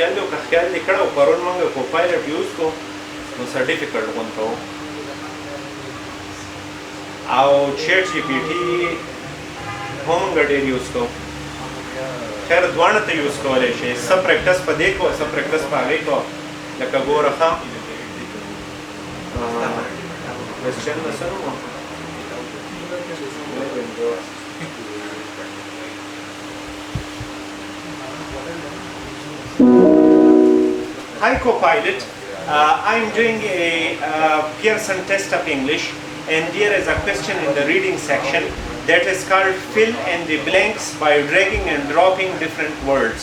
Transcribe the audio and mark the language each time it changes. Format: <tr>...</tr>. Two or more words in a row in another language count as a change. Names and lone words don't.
<ps>خیال دی که خیال دې کړی و پرون موږ کوپایلټ یوز کړو نو سرټیفیکټ غونډه وو او چیټ جی پی ټي هم موږ ډېر یوز کوو. خیر دواړه ته یوز کولی شئ. څه پریکټس په دې کوه، څه پریکټس په هغې کوه. لکه ګوره ښه کوېسچن به څه نوم و؟</ps> <en>Hi Copilot, I'm doing a Pearson Test of English and there is a question in the reading section that is called fill in the blanks by dragging and dropping different words.</en>